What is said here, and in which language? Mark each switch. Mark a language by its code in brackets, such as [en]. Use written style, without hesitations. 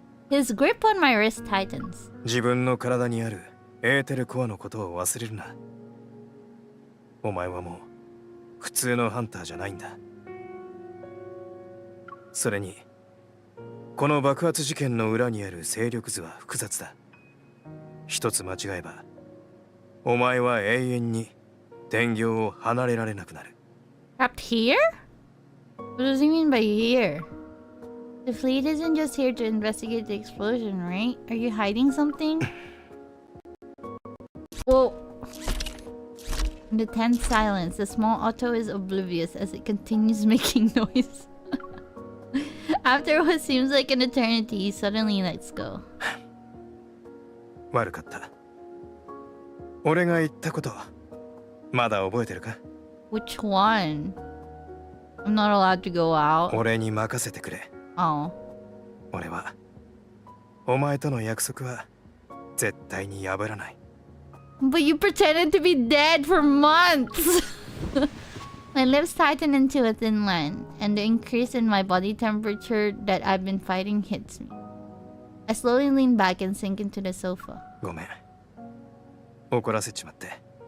[en] His grip on my wrist tightens. [ja] 自分の体にあるエーテルコアのことを忘れるな。お前はもう普通のハンターじゃないんだ。それに、この爆発事件の裏にある勢力図は複雑だ。一つ間違えば、お前は永遠に天行を離れられなくなる。 [en] Trapped here? What does he mean by here? The fleet isn't just here to investigate the explosion, right? Are you hiding something? Whoa. In the tense silence, the small auto is oblivious as it continues making noise. After what seems like an eternity, he suddenly lets go. [ja] 悪かった。俺が言ったこと、まだ覚えてるか？ [en] Which one? I'm not allowed to go out. [ja] 俺に任せてくれ。 [en] Oh. [ja] 俺は、お前との約束は絶対に破らない。 [en] But you pretended to be dead for months! My lips tighten into a thin line, and the increase in my body temperature that I've been fighting hits me. I slowly lean back and sink into the sofa. [ja] ごめん。怒らせちまって。